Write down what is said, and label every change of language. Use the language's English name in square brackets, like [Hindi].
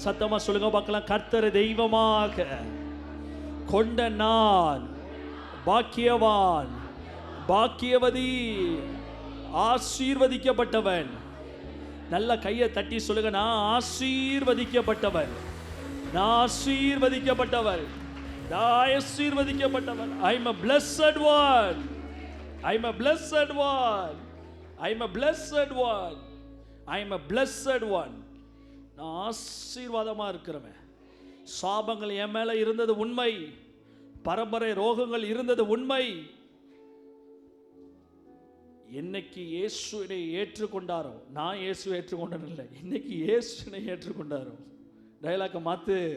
[Tamil] சத்தமா சொல்லுங்க பார்க்கலாம். கர்த்தரை தெய்வமாக கொண்ட நான் பாக்கியவான், பாக்கியவதி, ஆசீர்வதிக்கப்பட்டவன். நல்ல கையை தட்டி சொல்லுங்க, நான் ஆசீர்வதிக்கப்பட்டவன், நான் ஆசீர்வதிக்கப்பட்டவன், நான் ஆசீர்வதிக்கப்பட்டவன். [English] I am a blessed one, I am a blessed one, I am a blessed one, I am a blessed one. [Tamil] நான் ஆசீர்வாதமா இருக்கிறவன். சாபங்கள் என் மேல இருந்தது உண்மை, பரம்பரை ரோகங்கள் இருந்தது உண்மை. என்னைக்கு இயேசுவை ஏற்றுக்கொண்டாரோ, நான் இயேசுவை ஏற்றுக்கொண்டேன் இல்லை, இன்னைக்கு இயேசுவை ஏற்றுக்கொண்டாரோ, டயலாக்க மாத்து.